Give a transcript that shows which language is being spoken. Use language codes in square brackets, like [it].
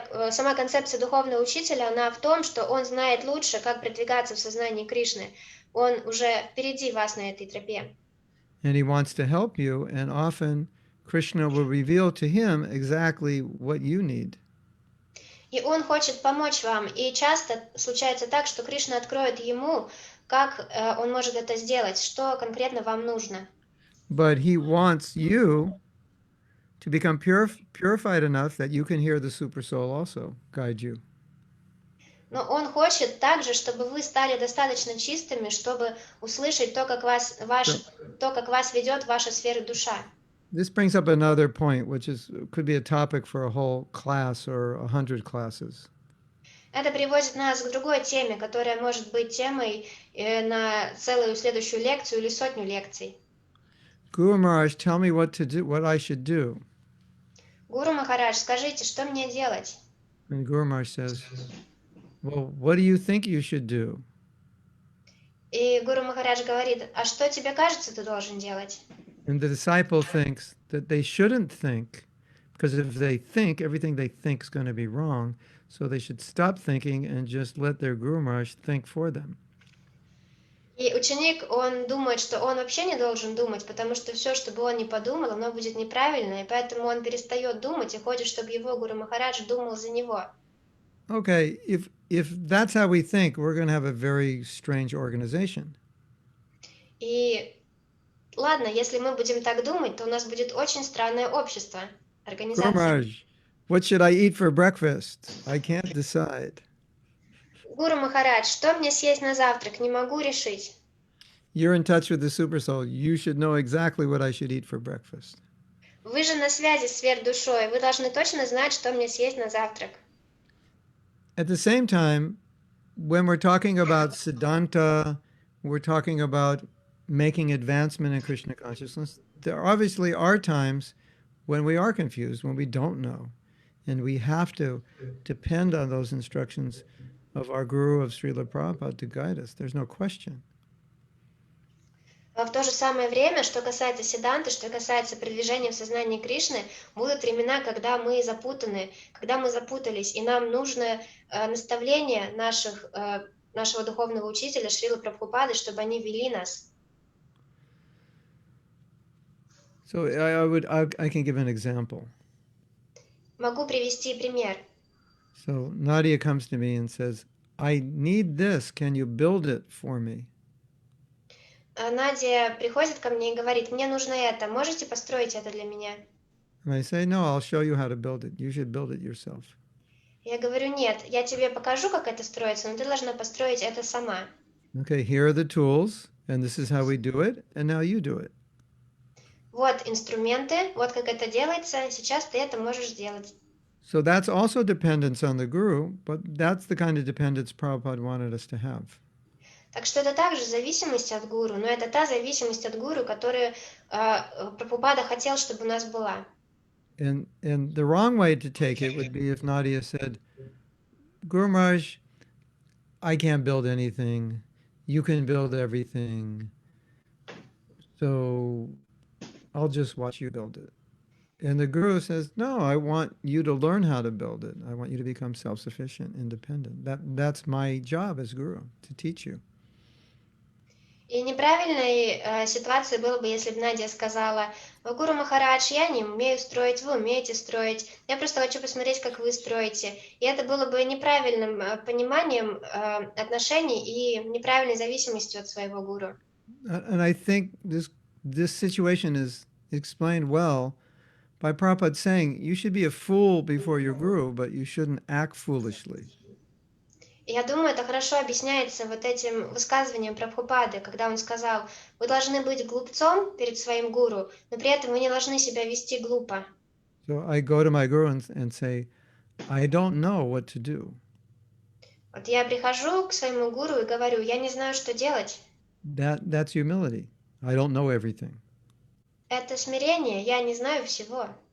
[ru] Сама концепция духовного учителя, она в том, что он знает лучше, как продвигаться в сознании Кришны. Он уже впереди вас на этой тропе. [en] And he wants to help you, and often Krishna will reveal to him exactly what you need. [ru] И он хочет помочь вам, и часто случается так, что Кришна откроет ему, как он может это сделать, что конкретно вам нужно. [en] But he wants you to become purified enough that you can hear the super soul also guide you. [ru] Но он хочет также, чтобы вы стали достаточно чистыми, чтобы услышать то, как вас ведет ваша сфера душа. [en] This brings up another point, which could be a topic for a whole class or 100 classes. [ru] Это приводит нас к другой теме, которая может быть темой на целую следующую лекцию или сотню лекций. [en] Guru Maharaj, tell me what I should do. [ru] Гуру Махарадж, скажите, что мне делать? [en] And Guru Maharaj says, well, what do you think you should do? [ru] И Гуру Махарадж говорит, а что тебе кажется, ты должен делать? [en] And the disciple thinks that they shouldn't think, because if they think, everything they think is going to be wrong. So they should stop thinking and just let their Guru Maharaj think for them. [ru] И ученик, он думает, что он вообще не должен думать, потому что все, что бы он ни подумал, оно будет неправильно, и поэтому он перестает думать и хочет, чтобы его Гуру Махарадж думал за него. [en] Okay, if that's how we think, we're going to have a very strange organization. [ru] И ладно, если мы будем так думать, то у нас будет очень странное общество, [en] Guru [ru] организация. [en] Maharaj, what should I eat for breakfast? I can't decide. [ru] Гуру Махарадж, что мне съесть на завтрак? Не могу решить. [en] You're in touch with the super soul. You should know exactly what I should eat for breakfast. [ru] Вы же на связи с сверхдушой, вы должны точно знать, что мне съесть на завтрак. [en] At the same time, when we're talking about Siddhanta, we're talking about making advancement in Krishna consciousness, there obviously are times when we are confused, when we don't know. And we have to depend on those instructions of our Guru, of Srila Prabhupada, to guide us. There's no question. [ru] А в то же самое время, что касается седанты, что касается продвижения в сознании Кришны, будут времена, когда мы запутаны, когда мы запутались, и нам нужно наставление нашего духовного учителя Шрилы Прабхупады, чтобы они вели нас. [en] So I can give an example. [ru] Могу привести пример. [en] So Nadia comes to me and says, I need this. Can you build it for me? [ru] Надя приходит ко мне и говорит, мне нужно это, можете построить это для меня? [en] And I say, no, I'll show you how to build it. You should build it yourself. [ru] Я говорю, нет, я тебе покажу, как это строится, но ты должна построить это сама. [en] Okay, here are the tools, and this is how we do it, and now you do it. [ru] Вот инструменты, вот как это делается, сейчас ты это можешь сделать. [en] So that's also dependence on the Guru, but that's the kind of dependence Prabhupada wanted us to have. [ru] Так что это также зависимость от гуру, но это та зависимость от гуру, которую Прабхупада хотел, чтобы у нас была. [en] And the wrong way to take it would be if Nadia said, Guru Maharaj, I can't build anything. You can build everything. So I'll just watch you build it. And the Guru says, no, I want you to learn how to build it. I want you to become self-sufficient, independent. That's my job as Guru, to teach you. [ru] И неправильной ситуацией было бы, если бы Надя сказала: Гуру Махарадж, я не умею строить, вы умеете строить, я просто хочу посмотреть, как вы строите. И это было бы неправильным пониманием отношений и неправильной зависимостью от своего гуру. [en] And I think this situation is explained well by Prabhupada saying you should be a fool before your guru, but you shouldn't act foolishly. [ru] И я думаю, это хорошо объясняется вот этим высказыванием Прабхупады, когда он сказал: вы должны быть глупцом перед своим гуру, но при этом вы не должны себя вести глупо. [en] So I go to my guru and say, I don't know what to do. [ru] Вот я прихожу к своему гуру и говорю: я не знаю, что делать. [en] That's humility. I don't know everything. [ru] Это смирение, я не знаю всего.